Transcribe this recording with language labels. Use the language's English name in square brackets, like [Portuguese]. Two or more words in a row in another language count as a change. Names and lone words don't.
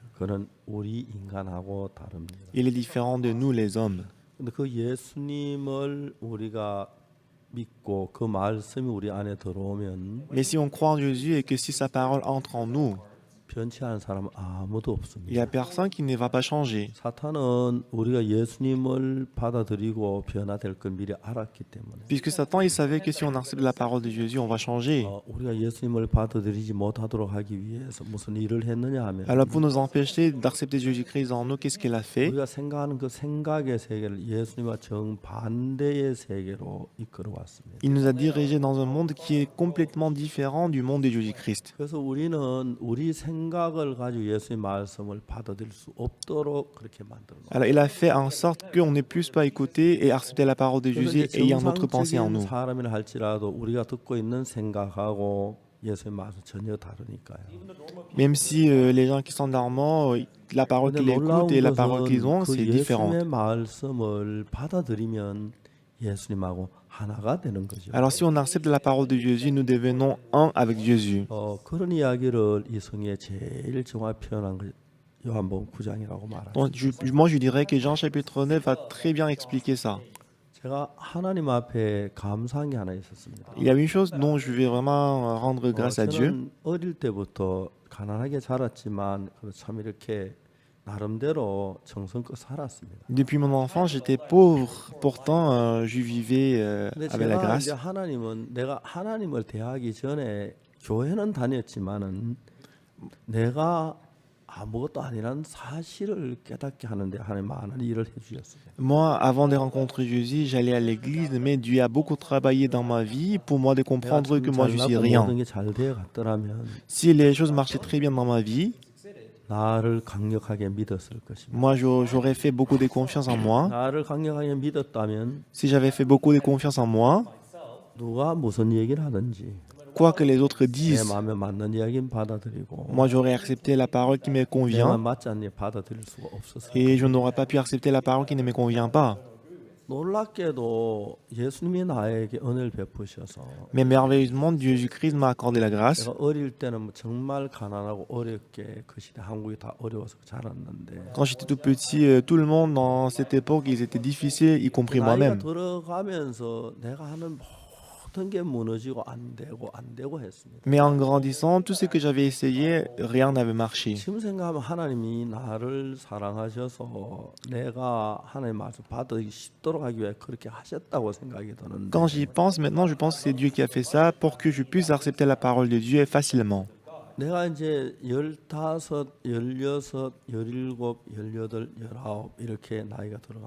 [Korean] 그는 우리 인간하고 다릅니다. [French] Il est différent de nous, les hommes. [Korean] 근데 그 예수님을 우리가 믿고 그 말씀이 우리 안에 들어오면 [French] Mais si on croit en Jésus et que si sa parole entre en nous, [Korean] 변치 않은 사람은 아무도 [French] il n'y a [Korean] 없습니다. [French] personne qui ne va pas changer. [Korean] 사탄은 우리가 예수님을 받아들이고 변화될 걸 미리 알았기 때문에 [French] Puisque Satan, il savait que si on accepte la parole de Jésus, on va changer. [Korean] 우리가 예수님을 받아들이지 못하도록 하기 위해서 무슨 일을 했느냐 하면 [French] Alors pour nous empêcher d'accepter Jésus-Christ en nous, qu'est-ce qu'il a fait? [Korean] 우리가 생각하는 그 생각의 세계를 예수님과 정반대의 세계로 이끌어 왔습니다. [French] Il nous a dirigés dans un monde qui est complètement différent du monde de Jésus-Christ. [Korean] 그래서 우리는 우리 생각을 가지고 예수의 말씀을 받아들일 수 없도록 그렇게 만들어 놓았어요. [French] Alors il a fait en sorte qu'on ne puisse pas écouter et accepter la parole de Jésus ayant notre pensée en nous. [Korean] 사람이라 할지라도 우리가 듣고 있는 생각하고 예수의 말씀 전혀 다르니까요. [French] Même si les gens qui sont normands, la parole qu'ils écoutent et la parole qu'ils ont, c'est différent. [Korean] 예수의 말씀을 받아들이면 예수님하고 하나가 되는 거죠. [French] Alors si on accepte la parole de Jésus, nous devenons un avec Jésus. [Korean] 그런 이야기를 이 성에 제일 정확히 표현한 거 요한복음 9장이라고 말합니다. [French] Donc, moi je dirais que Jean chapitre 9 a très bien expliqué ça. [Korean] 제가 하나님 앞에 감사한 게 하나 있었습니다. [French] Il y a une chose dont je vais vraiment rendre grâce à Dieu. [Korean] 저는 어릴 때부터 가난하게 자랐지만 참 이렇게 나름대로 정성껏 살았습니다. [French] Depuis mon enfance, j'étais pauvre, pourtant je vivais avec la [Korean] 제가 [French] grâce. [Korean] 이제 하나님은 내가 하나님을 대하기 전에 교회는 다녔지만은 내가 아무것도 아니라는 사실을 깨닫게 하는데 하나님 많은 일을 해주셨어요. [French] Moi, avant de rencontrer Jésus, j'allais à l'église, mais Dieu a beaucoup travaillé dans ma vie pour moi de comprendre que moi je suis rien. [Korean] 모든 게 잘 되어 갔더라면 [French] Si les choses marchaient très bien dans ma vie, [Korean] 나를 강력하게 믿었을 것입니다. [French] moi j'aurais fait beaucoup de confiance en moi. [Korean] 나를 강력하게 믿었다면 [French] Si j'avais fait beaucoup de confiance en moi, [Korean] 누가 무슨 얘기를 하든지 [French] quoi que les autres [Korean] 내 [French] disent, [Korean] 마음에 맞는 이야기는 받아들이고 [French] moi j'aurais accepté la parole qui me [Korean] 내가 [French] convient [Korean] 맞지 않는 받아들일 수가 없었어요. [French] et je n'aurais pas pu accepter la parole qui ne me convient pas. [Korean] 놀랍게도 예수님이 나에게 은혜를 베푸셔서 [French] Mais merveilleusement, Jésus-Christ m'a accordé la grâce. [Korean] 내가 어릴 때는 정말 가난하고 어렵게 그 시대 한국이 다 어려워서 자랐는데 [French] Quand j'étais tout petit, tout le monde dans cette époque, ils étaient difficiles, y compris [Korean] 나이가 [French] moi-même. [Korean] 들어가면서 내가 하는 모든 게 무너지고 안 되고 했습니다. [French] Mais en grandissant, tout ce que j'avais essayé, rien n'avait marché. [Korean] 지금 생각하면 하나님이 나를 사랑하셔서 내가 하나님의 말씀 받기 쉽도록 하기 위해 그렇게 하셨다고 생각이 드는데 [French] Quand j'y pense, maintenant, je pense que c'est Dieu qui a fait ça pour que je puisse accepter la parole de Dieu facilement. [Korean] 내가 이제 15, 16, 17, 18, 19 이렇게 나이가 들어가면서